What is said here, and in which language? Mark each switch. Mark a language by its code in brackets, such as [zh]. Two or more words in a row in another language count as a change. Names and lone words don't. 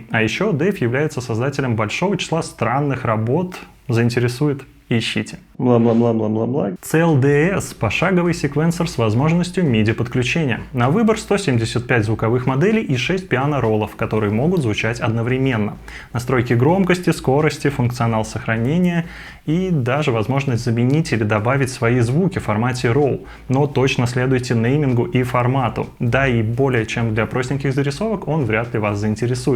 [ru] А еще Дэйв является создателем большого числа странных работ. Заинтересует? Ищите. Бла-бла-бла-бла-бла-бла. CLDS – пошаговый секвенсор с возможностью MIDI-подключения. На выбор 175 звуковых моделей и 6 пиано-роллов, которые могут звучать одновременно. Настройки громкости, скорости, функционал сохранения и даже возможность заменить или добавить свои звуки в формате RAW. Но точно следуйте неймингу и формату. Да и более чем для простеньких зарисовок он вряд ли вас заинтересует.